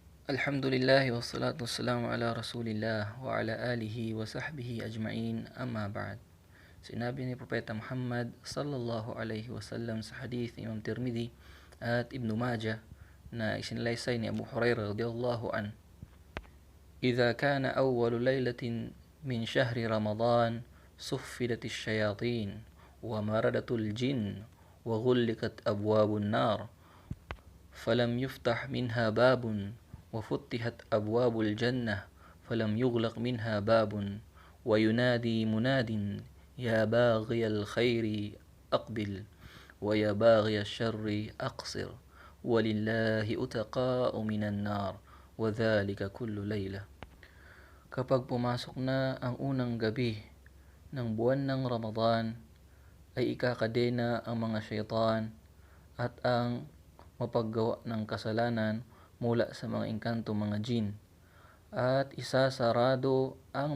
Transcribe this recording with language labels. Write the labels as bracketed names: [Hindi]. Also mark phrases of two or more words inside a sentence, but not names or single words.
[Arabic] الحمد لله والصلاة والسلام على رسول الله وعلى آله وصحبه أجمعين، أما بعد. [Filipino] Sinabi ni Propeta Muhammad [Arabic] صلى الله عليه وسلم [Filipino] sa hadith ni Imam Tirmidhi at Ibn Majah na isinalaysay ni Abu Hurairah [Arabic] رضي الله عن. إذا كان أول ليلة من شهر رمضان صفدت الشياطين ومردة الجن وغلقت أبواب النار فلم يفتح منها باب وفتحت أبواب الجنة فلم يغلق منها باب وينادي مناد يا باغي الخير أقبل ويا باغي الشر أقصر ولله أتقاء من النار وذلك كل ليلة. [Filipino] Kapag pumasok na ang unang gabi ng buwan ng Ramadan, ay ikakadena ang mga syaitan at ang mapaggawa ng kasalanan mula sa mga engkanto mga jin, at isasarado ang